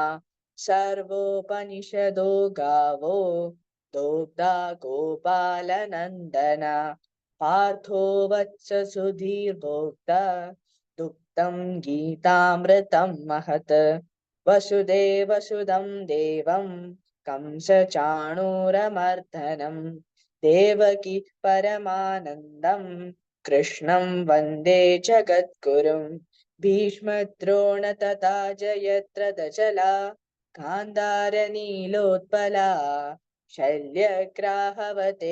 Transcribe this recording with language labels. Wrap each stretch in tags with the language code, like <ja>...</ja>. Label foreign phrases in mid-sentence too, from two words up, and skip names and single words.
<sa>സർവോപനിഷദോ ഗാവോ ദോഗ്ധാ ഗോപാലനന്ദന പാർത്ഥോ വത്സ സുധീർഭോക്ത ദുഗ്ധം ഗീതാമൃതം മഹത്. വസുദേവസുതം ദേവം कंसचाणूरमर्दनं देवकी परमानन्दं कृष्णं वन्दे जगद्गुरुं. भीष्मद्रोण तथा जयद्रथजला गान्धारनीलोत्पला शल्यग्राहवते</sa>